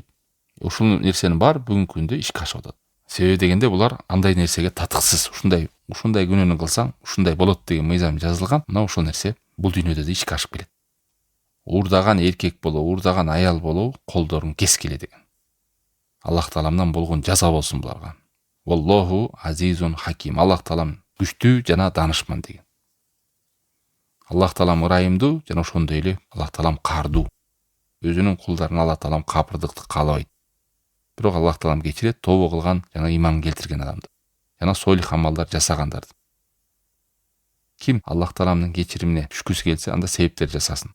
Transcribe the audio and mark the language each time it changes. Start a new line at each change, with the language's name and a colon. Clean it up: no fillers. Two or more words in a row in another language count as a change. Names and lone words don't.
Kyrgyz: Ушул нерсенин баары бүгүнкү күндө ишке ашып атат. Себеби дегенде булар андай нерсеге татыксыз. Ушундай күнөөнү кылсаң, ушундай болот деген мыйзам жазылган. Мына ошол нерсе бул дүйнөдө да ишке ашып келет. Уурдаган эркек болобу, уурдаган аял болобу, колдорун кескиле деген. Аллах Тааламдан болгон жаза болсун буларга.
Arabic: والله عزيز حكيم.
Kyrgyz: Аллах Таалам күчтүү жана данышман деген. Аллах Таалам ырайымдуу жана ошондой эле Аллах Таалам каардуу. Өзүнүн кулдарына Аллах Таалам капырдыкты каалабайт. Бирок Аллах Таалам кечирет тооба кылган жана иман келтирген адамды. Жана солих амалдар жасагандарды. Ким Аллах Тааламдын кечиримине түшкүсү келсе, анда себептер жасасын.